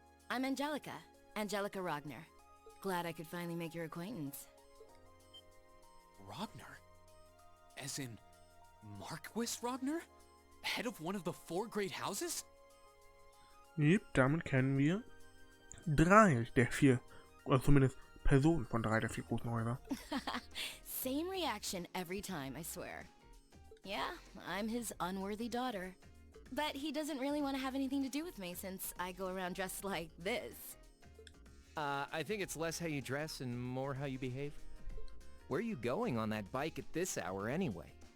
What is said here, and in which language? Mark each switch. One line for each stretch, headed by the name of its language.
English: I'm Angelica Ragnar. Glad I could finally make your acquaintance. Ragnar? As in Marquis Ragnar? Head of one of the 4 great houses?
German: Yep, damit kennen wir 3 der 4, oder zumindest Personen von 3 der 4 großen Häuser.
English: Same reaction every time, I swear. Yeah, I'm his unworthy daughter. But he doesn't really want to have anything to do with me since I go around dressed like this. I think it's less how you dress and more how you behave. Where are you going on that bike at this hour anyway?